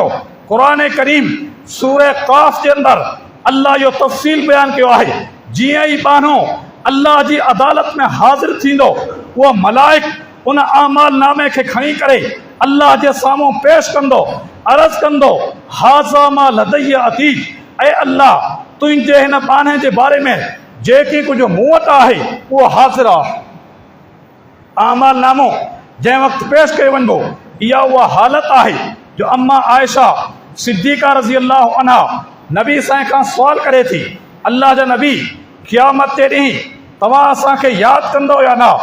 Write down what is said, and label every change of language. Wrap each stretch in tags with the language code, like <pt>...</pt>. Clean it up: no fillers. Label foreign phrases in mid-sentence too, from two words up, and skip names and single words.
<sd>क़ुरान करीम सूरह क़ाफ़ जे अंदरि अल्लाह जो तफ़सील बयानु कयो आहे। जीअं ई बानो अल्लाह जी अदालत में हाज़िर थींदो, उहो मलाइक उन आमाल नामे खे खणी करे अल्लाह जे साम्हूं पेश कंदो, अर्ज़ु कंदो</sd> <ar>هذا ما لدي عتيد,</ar> <sd>ऐं अल्लाह तुंहिंजे हिन बाने जे बारे में जेकी कुझु मूं वटि आहे उहो हाज़िर आहे। आमाल नामो जंहिं वक़्तु पेश कयो वञिबो, इहा उहा हालत आहे जो अम्मा आयशा सिद्दीक़ा</sd> <ar>رضي الله عنها</ar> <sd>नबी साईं खां सुवाल करे थी, अल्लाह जा नबी क़यामत जे ॾींहुं तव्हां असांखे यादि कंदो या न?</sd>